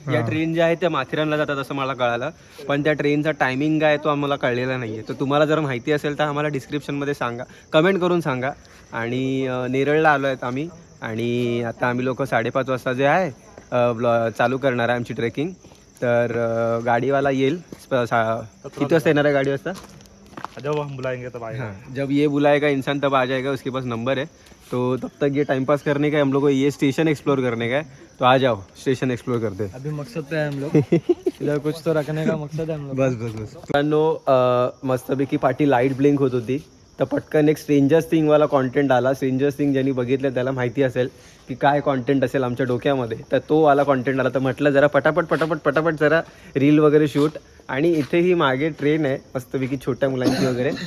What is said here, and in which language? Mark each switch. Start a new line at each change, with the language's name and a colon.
Marathi: या ट्रेन ज्या आहेत त्या माथेरानला जातात असं मला कळालं. पण त्या ट्रेनचा टायमिंग काय तो आम्हाला कळलेला नाही आहे. तर तुम्हाला जर माहिती असेल तर आम्हाला डिस्क्रिप्शनमध्ये सांगा, कमेंट करून सांगा. आणि नेरळला आलो आहेत आम्ही. आणि आता आम्ही लोक 5:30 वाजता जे आहे चालू करणार आहे आमची ट्रेकिंग. तर गाडीवाला येईल. किती वाजता येणार आहे गाडी? वाजता
Hindi: जब हम बुलाएंगे तब आएगा। हाँ, जब ये बुलाएगा इंसान तब आ जाएगा, उसके पास नंबर है। तो तब तक ये टाइम पास करने का है, हम लोग को ये स्टेशन एक्सप्लोर करने का है। तो आ जाओ स्टेशन एक्सप्लोर करते हैं। अभी मकसद पे है हम लोग इधर कुछ तो रखने का मकसद है हम लोग।
Marathi: बस बस बस मित्रांनो, मस्तपैकी पाठी लाईट ब्लिंक होत होती, तर पटकन एक स्ट्रेंजर्स थिंग वाला कॉन्टेंट आला. स्ट्रेंजर्स थिंग ज्यांनी बघितलं त्याला माहिती असेल की काय कॉन्टेंट असेल आमच्या डोक्यामध्ये. तर तो वाला कॉन्टेंट आला. तर म्हटलं जरा पटापट जरा रील वगैरे शूट. आणि इथे ही मागे ट्रेन आहे मस्तपैकी छोट्या मुलांची वगैरे.